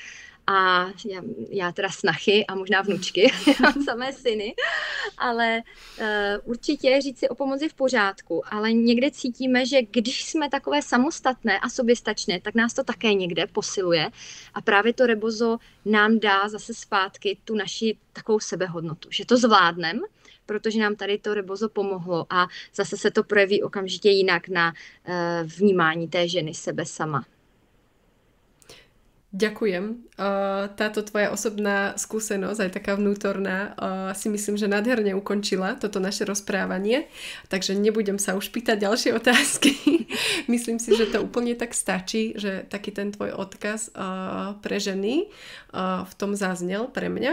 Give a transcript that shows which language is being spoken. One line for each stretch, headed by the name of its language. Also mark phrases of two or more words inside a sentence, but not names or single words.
Czech: a já teda snachy a možná vnučky, mám samé syny, ale určitě říct si o pomoci v pořádku, ale někde cítíme, že když jsme takové samostatné a soběstačné, tak nás to také někde posiluje a právě to rebozo nám dá zase zpátky tu naši takovou sebehodnotu, že to zvládneme, protože nám tady to rebozo pomohlo a zase se to projeví okamžitě jinak na vnímání té ženy sebe sama.
Slovak: Ďakujem. Táto tvoja osobná skúsenosť, aj taká vnútorná, si myslím, že nádherne ukončila toto naše rozprávanie, takže nebudem sa už pýtať ďalšie otázky. Myslím si, že to úplne tak stačí, že taký ten tvoj odkaz pre ženy v tom zaznel pre mňa,